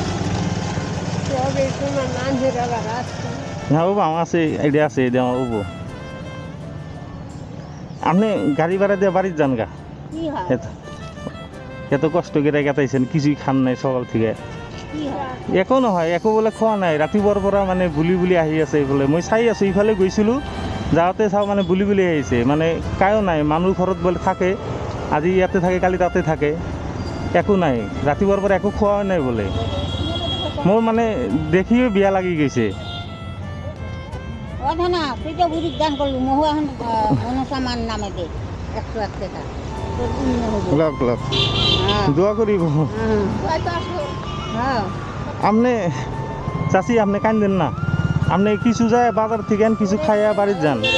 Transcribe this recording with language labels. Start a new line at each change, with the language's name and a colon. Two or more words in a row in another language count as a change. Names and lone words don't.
Bangla: হ্যাঁ বাবু আমার আছে আইডিয়া আছে এটা আমার বাবু আপনি গাড়ি ভাড়া দিয়ে বাড়ির যান গা এত কষ্ট করে গেতাইছেন কিছুই খান নাই সকাল থেকে এখনো হয়
Assamese: একো বলে খোৱা নাই ৰাতিপুৱাৰ পৰা মানে বুলি আহি আছে এইফালে মই চাই আছোঁ ইফালে গৈছিলোঁ যাওঁতে চাওঁ মানে বুলি আহিছে মানে কায়ো নাই মানুহ ঘৰত বোলে থাকে আজি ইয়াতে থাকে কালি তাতে থাকে একো নাই ৰাতিপুৱাৰ পৰা একো খোৱা নাই বোলে মোৰ মানে দেখিও বেয়া লাগি গৈছে
Bangla: দোয়া করিব আপনি চাচি আপনি কান্দেন না আপনি কিছু যায় বাজার থেকে কিছু খাইয়া বাড়ির যান